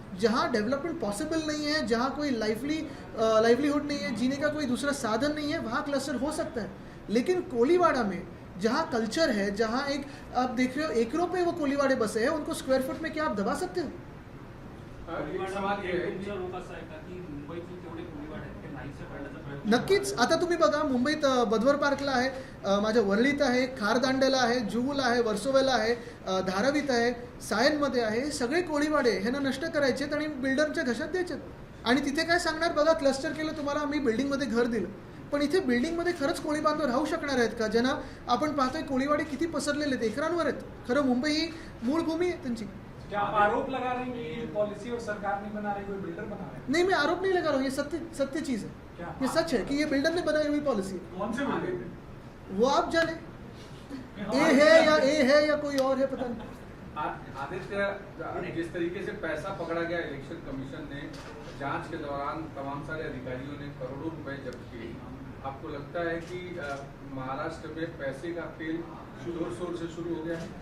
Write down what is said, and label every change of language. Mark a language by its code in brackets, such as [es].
[hi] जहाँ development possible नहीं है, जहाँ कोई लाइवलीहुड नहीं है, जीने का कोई दूसरा साधन नहीं है, वहाँ क्लस्टर हो सकता है। लेकिन कोलीवाड़ा में जहाँ कल्चर है, जहाँ एक आप देख रहे हो एकरों पे वो कोलीवाड़े बसे हैं, उनको स्क्वायर फुट में क्या आप दबा सकते हो? एक सवाल ये [mr] आहे की तुमचा रोग असा आहे का की मुंबईतले तेवढे कोळीवाड आहेत ते नाहीसे करण्याचा प्रयत्न नक्कीच. आता तुम्ही बघा, मुंबईत बदवर पार्कला आहे, माझ्या वरळीत आहे, खारदांड्याला आहे, जुहूला आहे, वर्सोवेला आहे, धारावीत आहे, सायनमध्ये आहे. हे सगळे कोळीवाडे ह्यांना नष्ट करायचेत आणि बिल्डरच्या घशात द्यायचेत. आणि तिथे काय सांगणार बघा, क्लस्टर केलं तुम्हाला, आम्ही बिल्डिंगमध्ये घर दिलं. पण इथे बिल्डिंगमध्ये खरंच कोळी बांधव राहू शकणार आहेत का? ज्यांना आपण पाहतोय कोळीवाडे किती पसरलेले आहेत, एकरांवर आहेत. खरं मुंबई ही मूळ भूमी आहे त्यांची. [hi] क्या आप आरोप लगा रहे हैं कि ये पॉलिसी और सरकार नहीं बना रही, कोई बिल्डर बना रहा है? नहीं, मैं आरोप नहीं लगा रहा हूँ, ये सत्य चीज़ है. क्या? ये सच है कि ये बिल्डर ने बनाई हुई पॉलिसी है. कौन से बिल्डर थे? वो आप जाने, ए है या कोई और है, पता नहीं. आदित्य, जिस तरीके से पैसा पकड़ा गया इलेक्शन कमीशन ने जांच के दौरान तमाम सारे अधिकारियों ने करोड़ों रुपए जब्त किए, आपको लगता है कि महाराष्ट्र में पैसे का खेल जोर शोर से शुरू हो गया है?